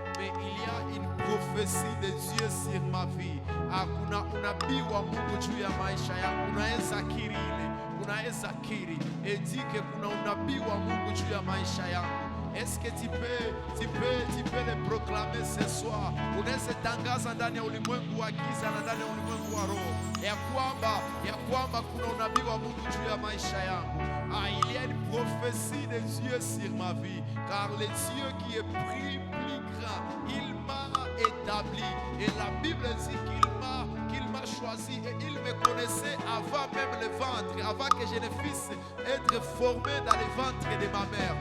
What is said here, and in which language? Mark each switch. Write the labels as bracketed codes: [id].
[fr] Mais il y a une prophétie de Dieu sur ma vie. [sw] Kuna unabii wa Mungu juu ya maisha yangu. Unaweza kiri edike kuna unabii wa Mungu juu ya maisha yangu. [fr] Est-ce que tu peux le proclamer ce soir? [sw] Unaweza tangaza ndani ya ulimwengu wa giza na ndani ya ulimwengu wa roho ya kwamba kuna unabii wa Mungu juu ya maisha yangu. [fr] Il y a une prophétie de Dieu sur ma vie, car le Dieu qui est plus grand, il m'a établi. Et la Bible dit qu'il m'a choisi choisi et il me connaissait avant même le ventre, avant que je ne puisse être formé dans le ventre de ma mère.